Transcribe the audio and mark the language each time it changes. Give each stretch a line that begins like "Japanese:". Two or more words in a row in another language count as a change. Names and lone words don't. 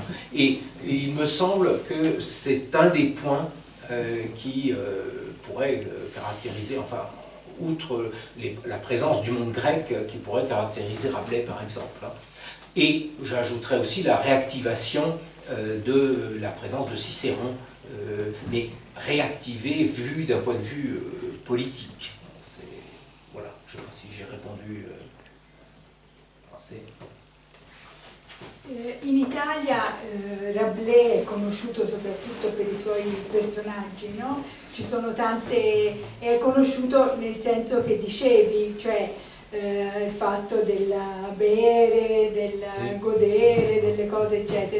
French: Et il me semble que c'est un des points qui pourrait caractériser, enfin, outre la présence du monde grec, qui pourrait caractériser Rabelais, par exemple. Et j'ajouterais aussi la réactivation de la présence de Cicéron, mais réactivée vue d'un point de vue politique. Voilà, je ne sais pas si j'ai répondu.
Italian: In Italia Rabelais è conosciuto soprattutto per i suoi personaggi, no? Ci sono tante, è conosciuto nel senso che dicevi, cioè il fatto del bere, del godere, delle cose eccetera.